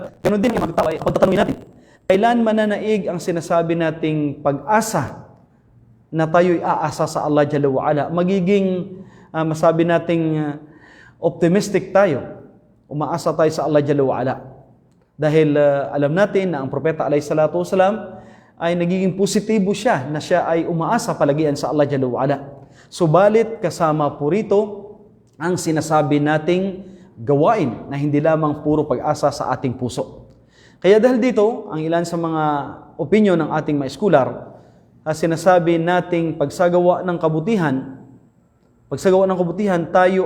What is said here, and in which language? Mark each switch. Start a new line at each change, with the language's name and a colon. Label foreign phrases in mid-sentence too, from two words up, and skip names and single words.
Filipino: Ganun din yung magtawa ay pagtatanungin natin, kailan mananaig ang sinasabi nating pag-asa na tayo'y aasa sa Allah
Arabic: جل وعلا?
Filipino: Magiging masabi nating optimistic tayo, umaasa tayo sa Allah
Arabic: جل وعلا.
Filipino: Dahil alam natin na ang propeta
Arabic: عليه الصلاة والسلام
Filipino: ay nagiging positibo siya, na siya ay umaasa palagian sa Allah
Arabic: جل وعلا.
Filipino: Subalit kasama po rito ang sinasabi nating gawain na hindi lamang puro pag-asa sa ating puso. Kaya dahil dito, ang ilan sa mga opinyon ng ating mga eskular, sinasabi nating pagsagawa ng kabutihan, tayo